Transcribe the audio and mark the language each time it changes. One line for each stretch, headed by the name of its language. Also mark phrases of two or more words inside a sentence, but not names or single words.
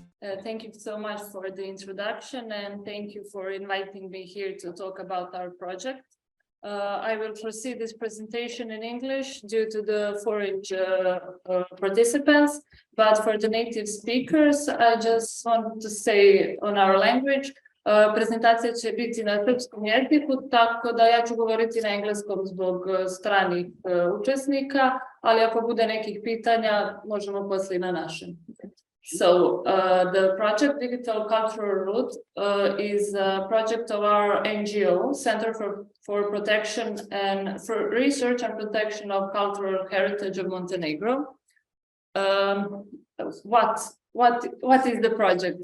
English: Thank you so much for the introduction, and thank you for inviting me here to talk about our project. I will proceed this presentation in English due to the foreign participants, but for the native speakers, I just want to say on our language,
Serbian: prezentacija će biti na srpskom jeziku, tako da ja ću govoriti na engleskom zbog stranih učesnika, ali ako bude nekih pitanja, možemo poslije na našem.
English: So the project Digital Cultural Route is a project of our NGO, Center for Protection and for Research and Protection of Cultural Heritage of Montenegro. What is the project?